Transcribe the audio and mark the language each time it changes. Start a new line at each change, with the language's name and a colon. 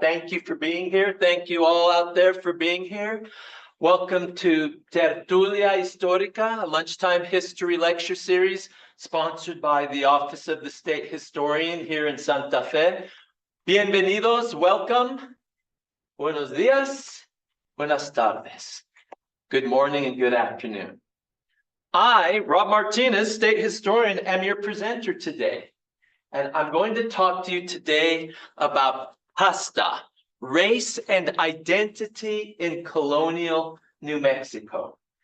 English: Thank you for being here. Thank you all out there for being here. Welcome to Tertulia Histórica, a lunchtime history lecture series sponsored by the Office of the State Historian here in Santa Fe.
Spanish: Bienvenidos,
English: welcome.
Spanish: Buenos días, buenas tardes.
English: Good morning and good afternoon. I, Rob Martinez, State Historian, am your presenter today. And I'm going to talk to you today about CASTA, Race and Identity in Colonial New Mexico.